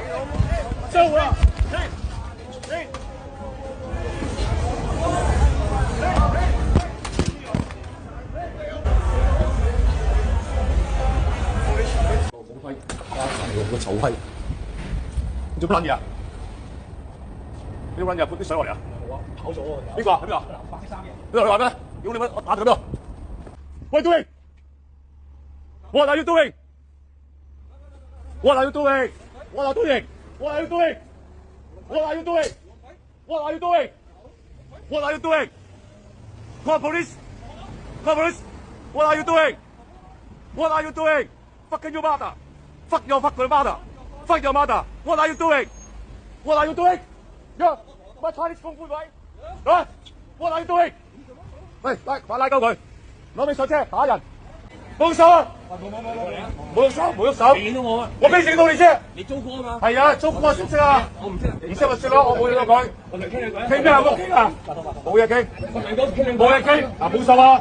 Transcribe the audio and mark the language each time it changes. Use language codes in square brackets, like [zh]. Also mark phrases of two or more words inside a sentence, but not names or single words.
[yue] 走啊！停！好閪！個臭閪！你做乜撚嘢啊？你做乜撚嘢？潑啲水落嚟啊！跑咗啊！邊個啊？喺邊啊？白色衫嘅。你話咩？屌你乜！我打佢邊度？ [en] What are you doing? What are you doing? What are you doing? What are you doing? What are you doing? What are you doing? What are you doing? What are you doing? Call police! Call police! What are you doing? What are you doing? Fucking your mother! Fuck your fucking mother! Fuck your mother! What are you doing? What are you doing? Yeah, my Chinese [yue] 功夫位啊 [en] ！What are you doing? [yue] 喂，快拉鳩佢，攞尾上車打人，冇手啊！冇喐手，冇喐手。你影到我啊！我俾影到你啫。你租歌啊嘛？係啊，租歌識唔識啊？我唔識。唔識咪算咯，我冇嘢講。我同你傾你講。傾咩啊？冇傾啊！冇嘢傾。冇嘢傾。嗱，冇手啊！